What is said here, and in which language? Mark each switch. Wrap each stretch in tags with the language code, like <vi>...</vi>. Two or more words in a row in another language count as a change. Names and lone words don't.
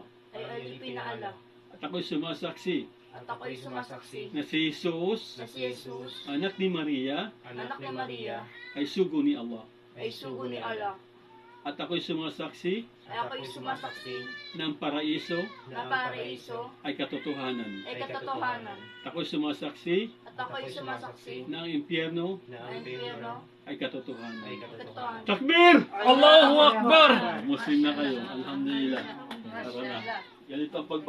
<tl>At ako'y sumasaksi na si Jesus, anak ni Maria, ay sugo ni Allah. At ako'y sumasaksi ng paraiso ay katotohanan. At ako'y sumasaksi ng impyerno ay katotohanan.</tl> <ar>تكبير! الله أكبر!</ar> <tl>Muslim na kayo. Alhamdulillah. Tara na. Ganito ang</tl>